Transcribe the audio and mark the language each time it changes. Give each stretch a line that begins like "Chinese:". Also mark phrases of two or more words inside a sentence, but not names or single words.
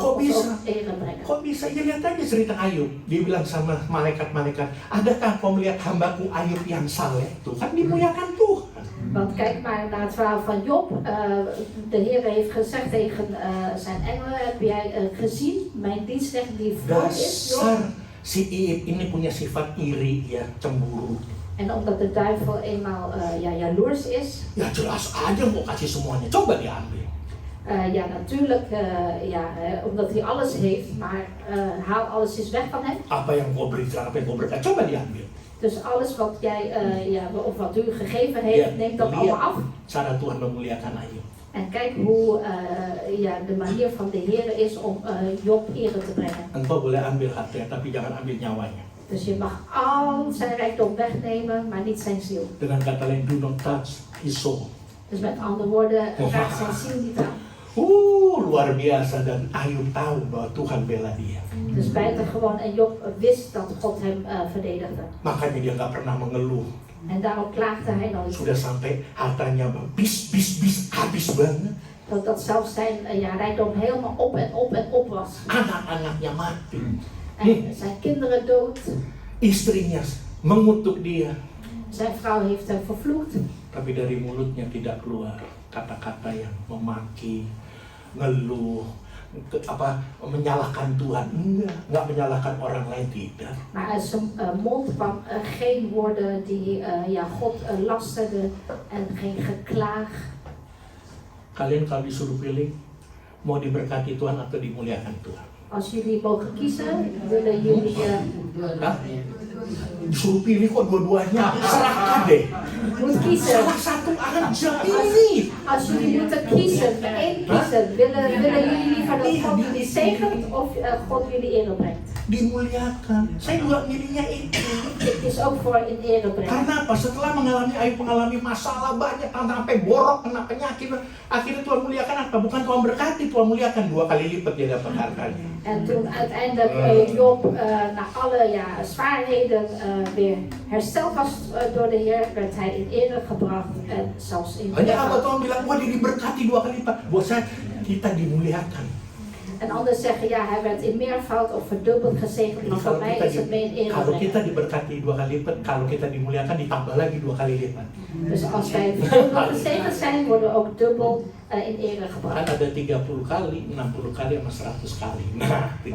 Indonesian: Kok
Dutch: ons
Indonesian: bisa?
Dutch: ook ere brengen.
Indonesian: Kok bisa? Ya lihat aja cerita Ayub. Dia bilang sama malaikat-malaikat, adakah kau melihat hambaku Ayub yang saleh? Tuhan dimuliakan Tuhan.
Dutch: Want kijk maar naar het verhaal van Job. De Heer heeft gezegd tegen zijn engelen, heb jij gezien mijn dienstknecht die vroom is, Job?
Indonesian: Dasar si Iib ini punya sifat iri ya, cemburu.
Dutch: En omdat de duivel eenmaal jaloers is,
Indonesian: Ya jelas aja mau kasih semuanya, coba diambil.
Dutch: natuurlijk, omdat hij alles heeft, maar haal alles eens weg van hem.
Indonesian: Apa yang kau berikan, apa yang kau berikan, coba diambil.
Dutch: Dus alles wat jij, of wat u gegeven heeft, neem dat allemaal af.
Indonesian: Cara Tuhan memuliakan Ayub.
Dutch: En kijk hoe de manier van de Heer is om Job ere te brengen.
Indonesian: Engkau boleh ambil hartanya, tapi jangan ambil nyawanya.
Dutch: Dus je mag al zijn rijkdom wegnemen, maar niet zijn ziel.
Indonesian: Dengan kata lain,
English: do not touch his soul.
Dutch: Dus met andere woorden, raak zijn ziel niet aan.
Indonesian: Luar biasa, dan Ayub tahu bahwa Tuhan bela dia.
Dutch: Dus bijt er gewoon en Job wist dat God hem verdedigde.
Indonesian: Makanya dia nggak pernah mengeluh.
Dutch: En daarom klaagde hij nooit.
Indonesian: Sudah sampai hartanya bis habis banget.
Dutch: Dat zelfs zijn rijkdom helemaal op en op was.
Indonesian: Anak-anaknya mati.
Dutch: En zijn kinderen dood.
Indonesian: Istrinya mengutuk dia.
Dutch: Zijn vrouw heeft hem vervloekt.
Indonesian: Tapi dari mulutnya tidak keluar kata-kata yang memaki, ngeluh, menyalahkan Tuhan. Enggak menyalahkan orang lain, tidak.
Dutch: Maar uit zijn mond kwam geen woorden die God lasterde en geen geklaag.
Indonesian: Kalian kalau disuruh pilih, mau diberkati Tuhan atau dimuliakan Tuhan?
Dutch: Als jullie mogen kiezen, willen jullie
Indonesian: Disuruh pilih kok dua-duanya. Serahkan deh.
Dutch: Moet kiezen.
Indonesian: Salah satu aja pilih.
Dutch: Als jullie moeten kiezen, één kiezen, willen jullie liever dat God jullie zegent of God jullie ere brengt?
Indonesian: Dimuliakan. Saya juga milihnya itu. Ik kies ook voor in ere brengen. Karena apa? Setelah mengalami masalah banyak, sampai borok, kena penyakit, akhirnya Tuhan muliakan apa? Bukan Tuhan berkati, Tuhan muliakan 2 kali lipat dia dapat hartanya.
Dutch: En toen uiteindelijk Job na alle zwaarheden weer hersteld was door de Heer, werd hij in ere gebracht en zelfs in
Indonesian: Hanya apa Tuhan bilang, wah dia diberkati 2 kali lipat. Buat saya, kita dimuliakan.
Dutch: En anderen zeggen, ja, hij werd in meervoud of verdubbeld gezegend, maar voor mij is het mee in ere
Indonesian: Kalau kita
Dutch: brengen.
Indonesian: diberkati 2 kali lipat, kalau kita dimuliakan ditambah lagi 2 kali lipat.
Dutch: Dus als wij verdubbeld gezegend zijn, worden we ook dubbel in ere
Indonesian: Kan
Dutch: gebracht.
Indonesian: ada 30 kali, 60 kali, sama 100 kali. Nah, itu